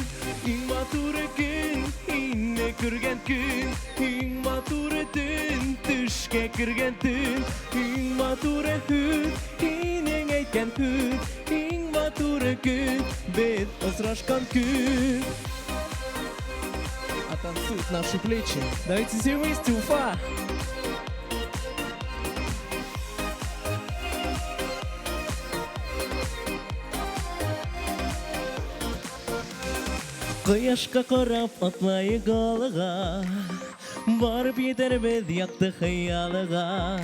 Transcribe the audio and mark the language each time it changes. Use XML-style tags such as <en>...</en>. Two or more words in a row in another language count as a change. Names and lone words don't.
<ba>Иң матур көн, һинне күргән көн. Иң матур төн, төшкә кергән төн. Иң матур һүз, һинең әйткән һүз. Иң матур көн, без очрашкан көн.</ba> <ru>А танцуют наши плечи. Давайте все вместе, Уфа!</ru> <ba>Кояшка карап атлайык алга. Барып йетербез якты хыялыга.</ba>